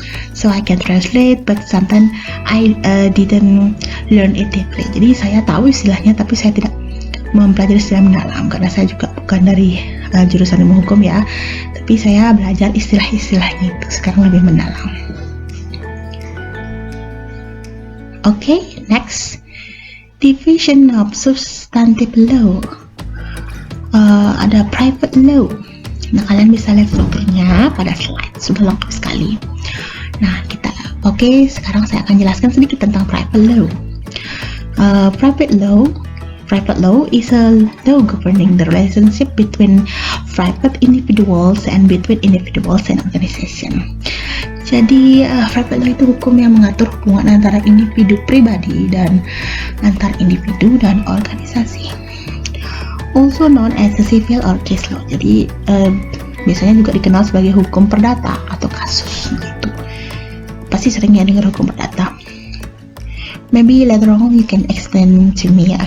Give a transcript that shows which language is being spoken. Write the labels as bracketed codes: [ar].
[en] So I can translate, but sometimes I didn't learn it deeply. [id] Jadi saya tahu istilahnya, tapi saya tidak mempelajari secara mendalam karena saya juga bukan dari jurusan ilmu hukum ya. Tapi saya belajar istilah-istilahnya itu sekarang lebih mendalam. [en] Okay, next, division of substantive law. [id] Ada private law. Nah, kalian bisa lihat strukturnya pada slide, sudah lengkap sekali. Nah, sekarang saya akan jelaskan sedikit tentang private law. [en] Private law is a law governing the relationship between private individuals and between individuals and organization. [id] Jadi, private law itu hukum yang mengatur hubungan antara individu pribadi dan antar individu dan organisasi. [en] Also known as the civil or case law. [id] Jadi biasanya juga dikenal sebagai hukum perdata atau kasus gitu. Pasti sering ya dengar hukum perdata. [en] Maybe later on you can explain to me ya.